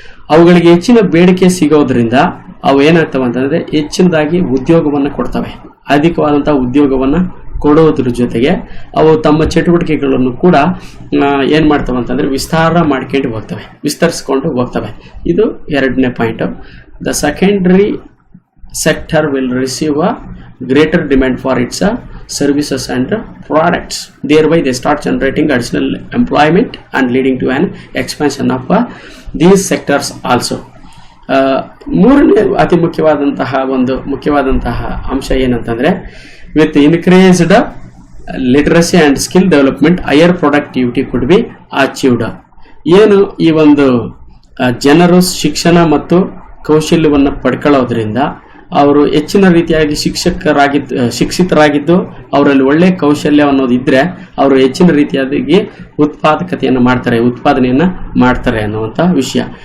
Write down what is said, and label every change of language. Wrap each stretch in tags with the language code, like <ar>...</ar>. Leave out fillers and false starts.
<kn>ಅವುಗಳಿಗೆ ಹೆಚ್ಚಿನ ಬೇಡಿಕೆ ಸಿಗೋದ್ರಿಂದ ಅವು ಏನಾಗ್ತವೆ ಅಂತಂದ್ರೆ ಹೆಚ್ಚಿನದಾಗಿ ಉದ್ಯೋಗವನ್ನು ಕೊಡ್ತವೆ. ಅಧಿಕವಾದಂತಹ ಉದ್ಯೋಗವನ್ನು ಕೊಡೋದ್ರ ಜೊತೆಗೆ ಅವು ತಮ್ಮ ಚಟುವಟಿಕೆಗಳನ್ನು ಕೂಡ ಏನ್ ಮಾಡ್ತವೆ ಅಂತಂದ್ರೆ ವಿಸ್ತರಿಸ್ಕೊಂಡು ಹೋಗ್ತವೆ. ಇದು ಎರಡನೇ point.</kn> <en>The secondary sector will receive a greater demand for its services and products. Thereby they start generating additional employment and leading to an expansion of these sectors also.</en> <kn>ಮೂರನೇ ಅತಿ ಮುಖ್ಯವಾದಂತಹ ಅಂಶ ಏನಂತಂದ್ರೆ,</kn> <en>with increased literacy and skill development, higher productivity could be achieved.</en> <kn>ಏನು ಈ ಒಂದು ಜನರು ಶಿಕ್ಷಣ ಮತ್ತು ಕೌಶಲ್ಯವನ್ನು ಪಡ್ಕೊಳ್ಳೋದ್ರಿಂದ ಅವರು ಹೆಚ್ಚಿನ ರೀತಿಯಾಗಿ ಶಿಕ್ಷಿತರಾಗಿದ್ದು ಅವರಲ್ಲಿ ಒಳ್ಳೆ ಕೌಶಲ್ಯ ಅನ್ನೋದು ಇದ್ರೆ ಅವರು ಹೆಚ್ಚಿನ ರೀತಿಯಾಗಿ ಉತ್ಪಾದನೆಯನ್ನ ಮಾಡ್ತಾರೆ ಅನ್ನುವಂತ ವಿಷಯ.</kn>